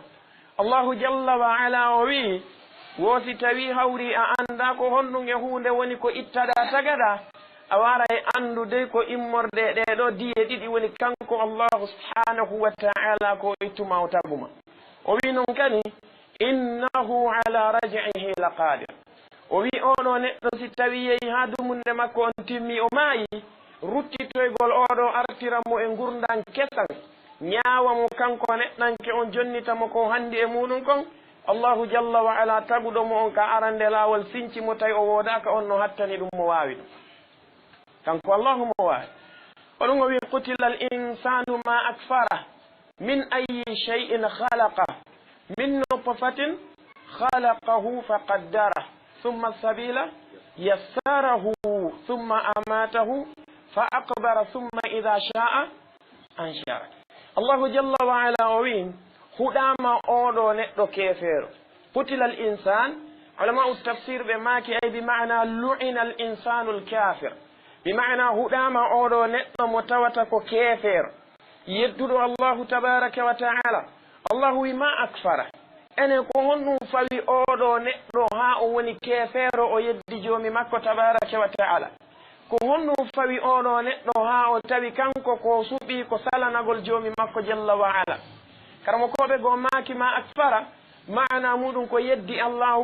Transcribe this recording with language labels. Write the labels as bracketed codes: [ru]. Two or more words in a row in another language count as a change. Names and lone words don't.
[ar] الله جل وعلا [ff] o wi wosi tawi hawri a anda ko honɗum e hunde woni ko ittaɗa tagaɗa a wara e andude ko immorde ɗeɗo diye ɗiɗi woni kanko [ar] الله سبحانه وتعالى [ff] ko ittuma o taguma o wi noon kani [ar] إنه على رجعه لقادر [ff] o wi oɗo neɗɗo si tawi yehi ha dumunde makko on timmi o maayi ruttitoygol oɗo artiramo e gurdan kesan ñaawa mo kanko neɗɗanke on jonnitamo ko handi e muɗum kon [ar] الله جل وعلا [ff] taguɗo mo on ka arande laawol sinci mo tawi o woodaka on no hattani ɗum mo waawi ɗum kanko allahu mo waawi oɗum o wi [ar] قتل الإنسان ما أكفره من أي شيء خلقه من نطفة خلقه فقدره ثم السبيل يسره ثم أماته فأقبره ثم إذا شاء أنشره الله جل وعلا [ff] o wi huɗama oɗo neɗɗo keefeero [ar] قتل الإنسان علماء تفسير [ff] ɓe maaki [ar] أي بمعنى لعن الإنسان الكافر بمعنى [ff] huɗama oɗo neɗɗo mo tawata ko keefeero yedduɗo [ar] الله تبارك وتعالى [ff] allahu wi [ar] ما أكفر [ff] ene ko honɗum fawi oɗo neɗɗo ha o woni keefeero o yeddi joomi makko [ar] تبارك وتعالى [ff] ko honɗum fawi oɗo neɗɗo ha o tawi kanko ko suɓi ko salanagol joomi makko [ar] جل وعلا [ff] karamo koɓe go maaki [ar] ما أكفر [ff] ma'ana muɗum ko yeddi allahu